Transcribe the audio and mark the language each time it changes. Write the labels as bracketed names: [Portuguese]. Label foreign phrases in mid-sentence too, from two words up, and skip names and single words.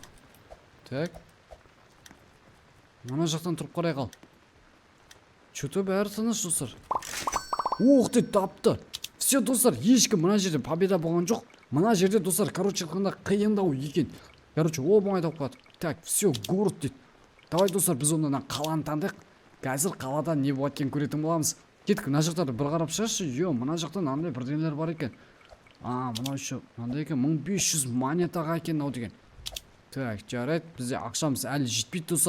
[Kazakh] Так. Мына жақтан тұрып қарай қал. Что-то бәрі тыныш достар. [Russian] Ух ты, тапты. [Kazakh] Все достар, ешкім мына жерде победа болған жоқ. Мына жерде достар, короче айтқанда қиындау екен. Короче, оңай тауып қалды. [Russian] Так, все, город дейді. [Kazakh] Давай достар, біз ондан қаланы таңдайық. Қазір қалада не болады екен көретін боламыз. Кеттік, мына жақтарды бір қарап шығаршы. Йо, мына жақта мынандай бірдеңелер бар екен. Мынау еще мынандай екен, 1500 монетаға екен мынау деген. Так, жарайды, бізде ақшамыз әлі жетпейді достар.